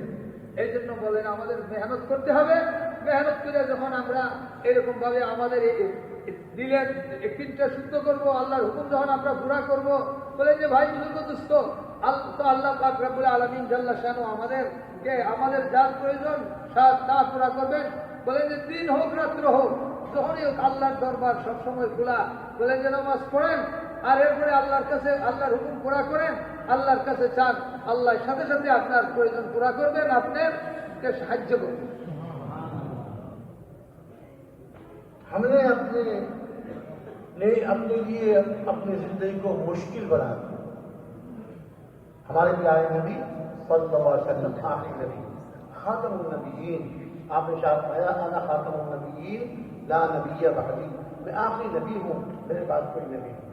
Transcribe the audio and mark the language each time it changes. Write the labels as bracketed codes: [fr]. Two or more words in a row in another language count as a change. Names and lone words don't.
[bn] এই জন্য বলেন আমাদের মেহনত করতে হবে। মেহনত করে যখন আমরা এরকম ভাবে আমাদের দিলের একদিনটা শুদ্ধ করব, আল্লাহর হুকুম যখন আমরা পুরা করব, বলে যে ভাই বুজুর্গ দোস্ত, তো আল্লাহ পাক [ar] رب العالمين جل شانه [bn] আমাদেরকে আমাদের যা প্রয়োজন তা পুরা করবেন। বলে যে দিন হোক রাত্র হোক, যখনই হোক আল্লাহর দরবার সবসময় খোলা। বলে যে নামাজ পড়েন আর এরপরে আল্লাহর কাছে আল্লাহর হুকুম পুরা করেন, আল্লাহর কাছে চান, আল্লাহর সাথে সাথে আপনার প্রয়োজন পুরা করবেন, আপনাকে সাহায্য করবেন। [ur] ہم نے اپنے لیے اپنی زندگی کو مشکل بنا دیا۔ ہمارے پیارے نبی [ar] صلی اللہ علیہ وسلم [ur] آخری نبی، [ar] خاتم النبیین، [ur] آپ نے ارشاد فرمایا [ar] انا خاتم النبیین لا نبی بعدی، [ur] میں آخری نبی ہوں، میرے بعد کوئی نبی نہیں۔